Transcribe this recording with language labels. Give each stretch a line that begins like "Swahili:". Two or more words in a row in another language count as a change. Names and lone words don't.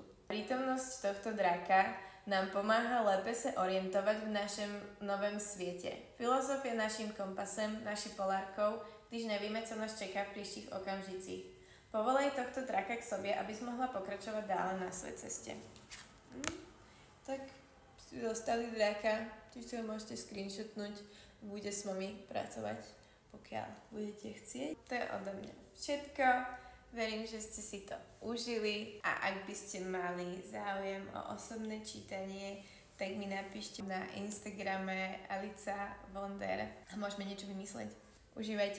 Slovak: Prítomnosť tohto draka nám pomáha
Czech: lépe se orientovat v našem novém světě. Filozof je naším kompasem, naší polárkou, když nevíme, co nás čeká v příštích okamžicích. Povolej tohto draka k sobě, abys mohla pokračovat dále na své cestě.
Slovak: Tak ste dostali draka, čiže si ho môžete screenshotnúť, bude s vami pracovať, pokiaľ budete chcieť. To je odo mňa všetko. Verím, že ste si to užili a ak by ste mali záujem o osobné čítanie, tak mi napíšte na Instagrame Alica Wonder a môžeme niečo vymysleť.